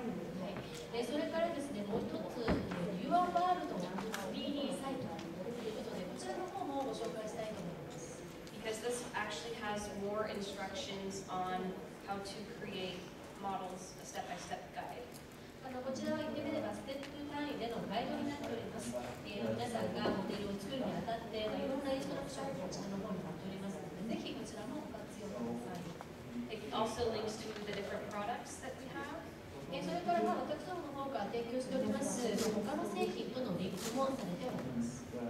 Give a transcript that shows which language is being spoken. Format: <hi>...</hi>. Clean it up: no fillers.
<ja>それからですね、もう一つ、Your World 3D サイトということで、こちらの方もご紹介したいと思います。</ja> <en>Because this actually has more instructions on how to create models, a step-by-step guide.</en> <ja>こちらは言ってみればステップ単位でのガイドになっております。皆さんがモデルを作るにあたって、いろんなインストラクションをこちらの方に貼っておりますので、ぜひこちらもご活用ください。</ja> <en>It also links to the different products that we have.</en> <ja>それから私どもの方から提供しております他の製品とのリンクもされております。</ja>